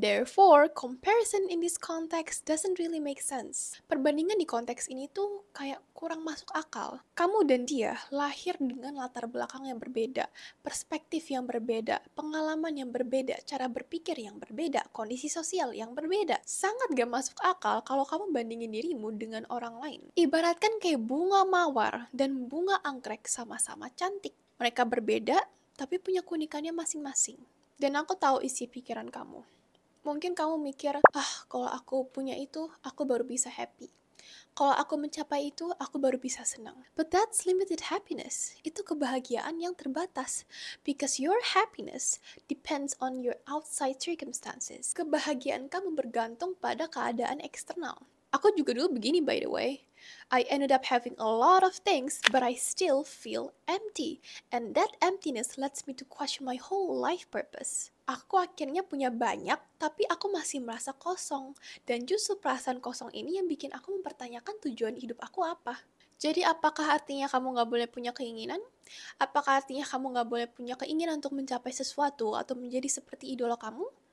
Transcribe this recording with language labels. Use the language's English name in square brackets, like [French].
[English] Therefore, comparison in this context doesn't really make sense. [Indonesian] Perbandingan di konteks ini tuh kayak kurang masuk akal. Kamu dan dia lahir dengan latar belakang yang berbeda, perspektif yang berbeda, pengalaman yang berbeda, cara berpikir yang berbeda, kondisi sosial yang berbeda. Sangat gak masuk akal kalau kamu bandingin dirimu dengan orang lain. Ibaratkan kayak bunga mawar dan bunga anggrek sama-sama cantik. Mereka berbeda, tapi punya keunikannya masing-masing. Dan aku tahu isi pikiran kamu. Mungkin kamu mikir, kalau aku punya itu, aku baru bisa happy. Kalau aku mencapai itu, aku baru bisa senang. [English] But that's limited happiness. [Indonesian] Itu kebahagiaan yang terbatas. [English] Because your happiness depends on your outside circumstances. [Indonesian] Kebahagiaan kamu bergantung pada keadaan eksternal. Aku juga dulu begini, [English] by the way. I ended up having a lot of things, but I still feel empty. And that emptiness lets me to question my whole life purpose. [Indonesian] Aku akhirnya punya banyak, tapi aku masih merasa kosong. Dan justru perasaan kosong ini yang bikin aku mempertanyakan tujuan hidup aku apa. Jadi apakah artinya kamu gak boleh punya keinginan? Apakah artinya kamu gak boleh punya keinginan untuk mencapai sesuatu atau menjadi seperti idola kamu?